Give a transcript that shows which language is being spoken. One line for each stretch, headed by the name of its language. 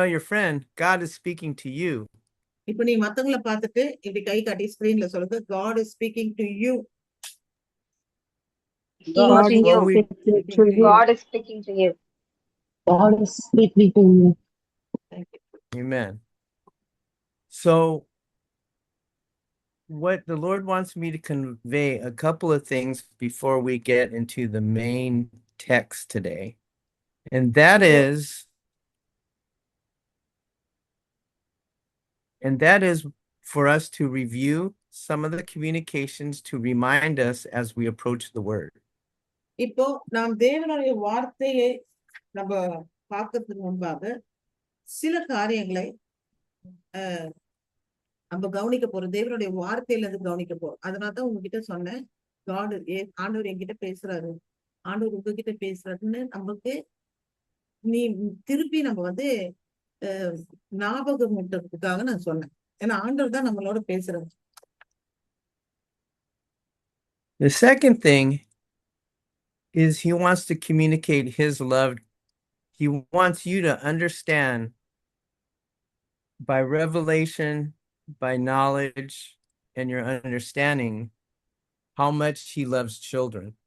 English: friend, God is speaking to you.
Tamil: இப்போ நீ மத்தவங்கள பார்த்துட்டு இப்படி கை காட்டி ஸ்கிரீன்ல சொல்லுங்க.
English: God is speaking to you. God When is we- speaking to you. God is speaking to you. God is speaking to you. Thank you. Amen. So what the Lord wants me to convey a couple of things before we get into the main text today. And that is for us to review some of the communications to remind us as we approach the word.
Tamil: இப்போ நாம் தேவனுடைய வார்த்தையை நம்ம பார்க்கறதுக்கு முன்பாக சில காரியங்களை நம்ம கவனிக்க போறோம். தேவனுடைய வார்த்தையில இருந்து கவனிக்க போறோம். அதனாலதான் உங்ககிட்ட சொன்னேன், ஆண்டவர் என்கிட்ட பேசுறாரு, ஆண்டவர் உங்ககிட்ட பேசுறாருன்னு நமக்கு நீ திருப்பி நம்ம வந்து ஞாபகம் ஊட்டுறதுக்காக நான் சொன்னேன். ஏன்னா ஆண்டவர் தான் நம்மளோட பேசுறாரு.
English: The second thing is he wants to communicate his love. He wants you to understand by revelation, by knowledge, and your understanding how much he loves children.